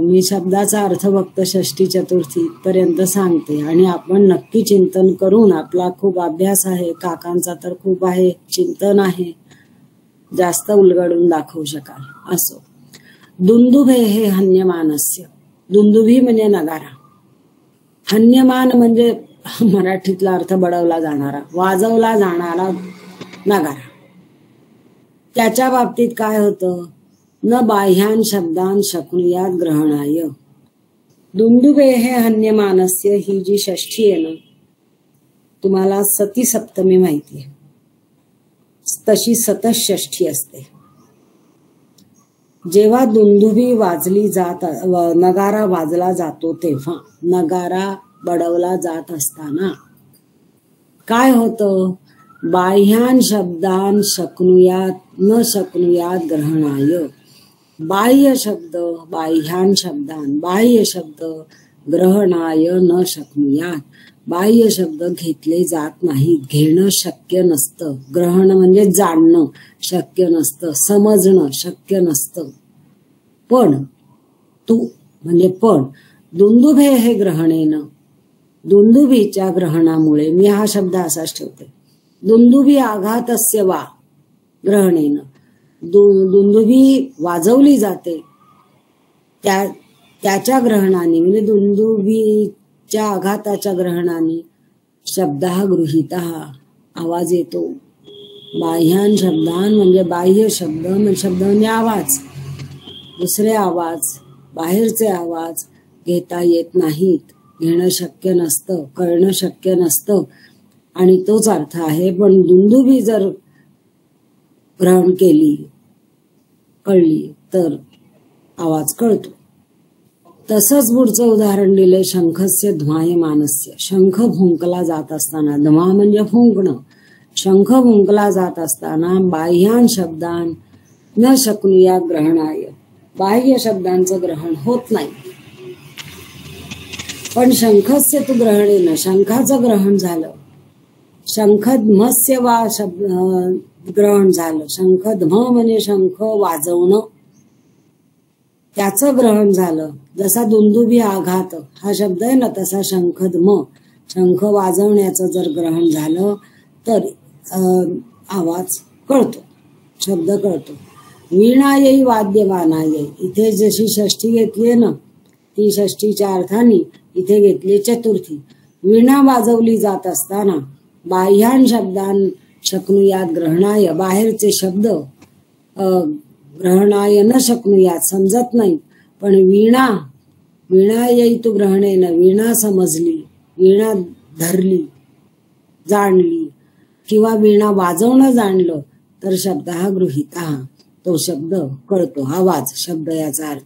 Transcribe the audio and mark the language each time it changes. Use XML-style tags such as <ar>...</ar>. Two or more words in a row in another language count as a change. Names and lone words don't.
<mr>मी शब्दाचा अर्थ फक्त षष्टी चतुर्थी पर्यंत सांगते आणि आपण नक्की चिंतन करून, आपला खूप अभ्यास आहे, काकांचा तर खूप आहे, चिंतन आहे, जास्त उलगडून दाखवू शकाल.</mr> <sa>असो. दुंदुभे हे हन्यमानस्य.</sa> <mr>दुंदुभी म्हणजे नगारा. हन्यमान म्हणजे मराठीतला अर्थ बडवला जाणारा, वाजवला जाणारा नगारा. त्याच्या बाबतीत काय होतं,</mr> <sa>न बाह्यान शब्दान शक्नुयात ग्रहणाय. दुंदुभे हे हन्यमानस्य</sa> <mr>ही जी षष्ठी आहे ना, तुम्हाला सती सप्तमी माहितीये, तशी सतषष्ठी असते. जेव्हा दुंदुभी वाजली जात, नगारा वाजला जातो, तेव्हा नगारा बडवला जात असताना काय होतं,</mr> <sa>बाह्यान शब्दान शक्नुयात न शक्नुयात ग्रहणाय. बाह्य शब्द, बाह्यान शब्दान, बाह्य शब्द ग्रहणाय न शक्नुयात.</sa> <mr>बाह्य शब्द घेतले जात नाहीत, घेणं शक्य नसतं. ग्रहण म्हणजे जाणणं शक्य नसतं, समजणं शक्य नसतं. पण</mr> <sa>दुंदुभे हे ग्रहणेनं,</sa> <mr>दुंदुभीच्या ग्रहणामुळे, मी हा शब्द असाच ठेवते,</mr> <sa>दुंदुभी आघातस्य वा ग्रहणेनं.</sa> <mr>दुंदुभी वाजवली जाते त्याच्या ग्रहणाने, म्हणजे दुंदुभीच्या आघाताच्या ग्रहणाने</mr> <sa>शब्दः गृहीतः,</sa> <mr>आवाज येतो.</mr> <sa>बाह्यान शब्दान</sa> <mr>म्हणजे बाह्य शब्द, शब्द म्हणजे आवाज, दुसरे आवाज, बाहेरचे आवाज घेता येत नाहीत, घेणं शक्य नसतं, कळणं शक्य नसतं. आणि तोच अर्थ आहे. पण दुंदुभी जर ग्रहण केली, कळली, तर आवाज कळतो. तसंच पुढचं उदाहरण दिले,</mr> <sa>शंखस्य ध्मायमानस्य.</sa> <mr>शंख फुंकला जात असताना, ध्मा म्हणजे फुंकणं, शंख फुंकला जात असताना</mr> <sa>बाह्यान शब्दान न शक्नुयात ग्रहणाय.</sa> <mr>बाह्य शब्दांचं ग्रहण होत नाही. पण</mr> <sa>शंखस्य तू ग्रहणेनं,</sa> <mr>शंखाचं ग्रहण झालं.</mr> <sa>शंखध्मस्य वा</sa> <mr>ग्रहण झालं. शंखध्म म्हणजे शंख वाजवणं, त्याचं ग्रहण झालं. जसा दुंदुभी आघात हा शब्द आहे ना, तसा शंखध्म, शंख वाजवण्याचं जर ग्रहण झालं तर आवाज कळतो, शब्द कळतो.</mr> <sa>वीणायै वाद्यमानायै,</sa> <mr>इथे जशी षष्ठी घेतली ना, ती षष्ठीच्या अर्थाने इथे घेतली चतुर्थी. वीणा वाजवली जात असताना</mr> <sa>बाह्यान शब्दान शक्नुयात ग्रहणाय,</sa> <mr>बाहेरचे शब्द</mr> <sa>ग्रहणाय न शक्नुयात,</sa> <mr>समजत नाही. पण</mr> <sa>वीणायै तू ग्रहणेनं,</sa> <mr>वीणा समजली, वीणा धरली, जाणली, किंवा वीणा वाजवणं जाणलं तर</mr> <sa>शब्दः गृहीतः,</sa> <mr>तो शब्द कळतो, आवाज, शब्द याचा अर्थ.</mr>